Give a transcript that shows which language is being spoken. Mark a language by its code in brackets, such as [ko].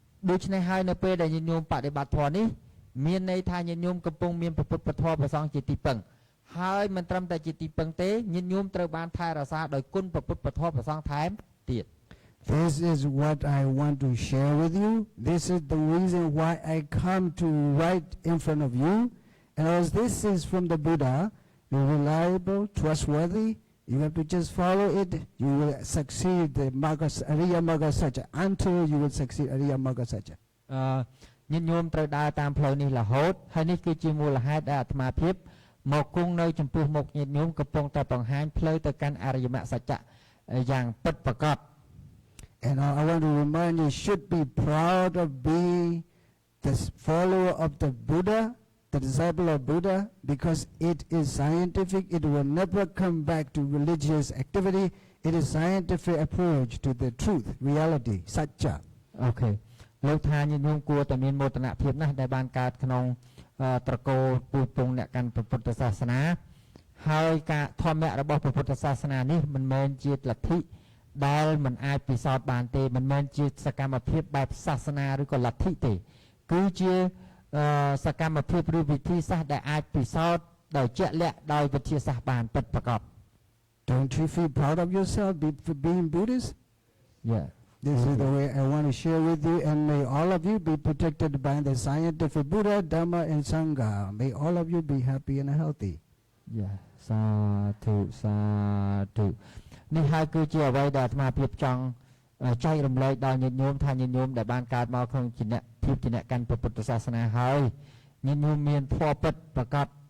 [km] ដូច្នេះហើយនៅពេលដែលញាតិញោមបដិបត្តិធម៌នេះមានន័យថាញាតិញោមកំពុងមានព្រះពុទ្ធពធព្រះសង្ឃជាទីពឹងហើយមិនត្រឹមតែជាទីពឹងទេញាតិញោមត្រូវបានថែរក្សាដោយគុណព្រះពុទ្ធពធព្រះសង្ឃថែមទៀត [en] This is what I want to share with you. This is the reason why I come to right in front of you. And as this is from the Buddha, you're reliable, trustworthy. You have to just follow it. You will succeed the Ariya Magga Satya until you will succeed Ariya Magga Satya. [km] ញាតិញោមត្រូវដើរតាមផ្លូវនេះរហូតហើយនេះគឺជាមូលហេតុដែលអាត្មាភាពមកគង់នៅចំពោះមុខញាតិញោមកំពុងតែបង្ហាញផ្លូវទៅកាន់អរិយមគ្គសច្ចៈយ៉ាងពិតប្រាកដ [en] And I want to remind you, should be proud of being the follower of the Buddha, the disciple of Buddha, because it is scientific. It will never come back to religious activity. It is scientific approach to the truth, reality, satcha. Okay. [km] លោកថាញាតិញោមគួរតែមានមោទនភាពណាស់ដែលបានកើតក្នុងត្រកូលពូជពងអ្នកកាន់ពុទ្ធសាសនាហើយការធម្មៈរបស់ពុទ្ធសាសនានេះមិនមែនជាលទ្ធិដែលមិនអាចពិសោធន៍បានទេមិនមែនជាសកម្មភាពបែបសាសនាឬក៏លទ្ធិទេគឺជាសកម្មភាពឬវិធីសាស្ត្រដែលអាចពិសោធន៍ដោយជាក់លាក់ដោយវិទ្យាសាស្ត្របានពិតប្រាកដ [en] Don't you feel proud of yourself for being Buddhist? Yeah. This is the way I want to share with you, and may all of you be protected by the scientific Buddha, Dhamma, and Sangha. May all of you be happy and healthy. Yeah. [km] សាធុនេះហើយគឺជាអ្វីដែលអាត្មាភាពចង់ចែករំលែកដល់ញាតិញោមថាញាតិញោមដែលបានកើតមកក្នុងជាអ្នកកាន់ពុទ្ធសាសនាហើយញាតិញោមមានធម៌ពិតប្រាកដ